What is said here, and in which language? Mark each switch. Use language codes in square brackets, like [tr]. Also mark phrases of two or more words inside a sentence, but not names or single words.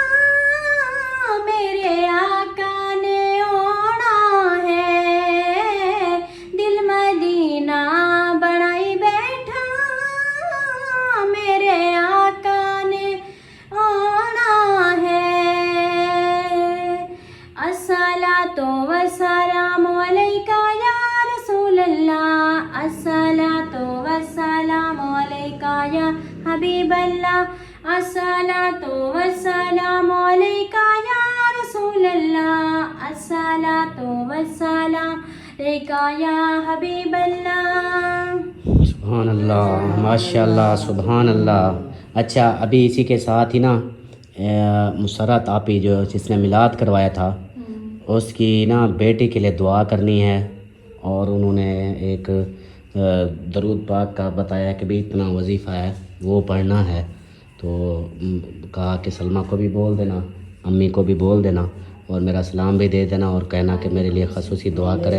[pa] میرے آقا نے آنا ہے، دل مدینہ بنائی بیٹھا میرے آقا نے آنا ہے. [ar] الصلاة والسلام عليك يا رسول الله، الصلاة والسلام عليك يا حبيب الله، الصلاة والسلام عليك يا رسول الله، الصلاة والسلام عليك يا حبيب الله. سبحان الله، ما شاء الله، سبحان الله. [ur] اچھا، ابھی اسی کے ساتھ ہی نا مسرت آپی جو جس نے میلاد کروایا تھا اس کی نا بیٹی کے لیے دعا کرنی ہے، اور انہوں نے ایک درود پاک کا بتایا کہ بھی اتنا وظیفہ ہے وہ پڑھنا ہے، تو کہا کہ سلمیٰ کو بھی بول دینا، امی کو بھی بول دینا اور میرا سلام بھی دے دینا اور کہنا کہ میرے لیے خصوصی دعا کریں.